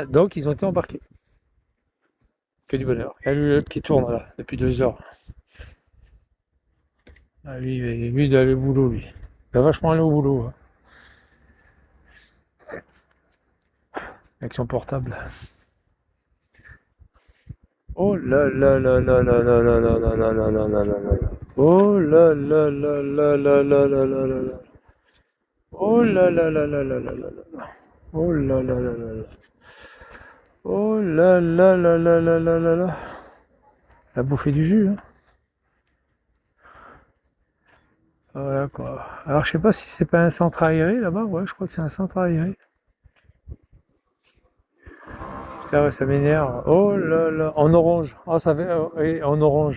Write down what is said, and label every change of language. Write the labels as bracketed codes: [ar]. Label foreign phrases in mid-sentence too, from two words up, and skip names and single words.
[fr] Donc, ils ont été embarqués. Que du bonheur. Il y a l'autre qui tourne là, depuis 2 heures. Ah, lui, il doit aller au boulot, lui. Il va vachement aller au boulot. Hein. Avec son portable. Oh là là là là là là là là là là là là là là là. Oh là là là là là là là là là là. Oh là là là là là là là là. Oh là là là là là. Oh là là là là là là là là. Elle a bouffé du jus, hein. Voilà quoi. Alors je sais pas si c'est pas un centre aéré là-bas. Ouais, je crois que c'est un centre aéré. Putain, ouais, ça m'énerve. Oh là là. En orange. Ah, ça va. En orange.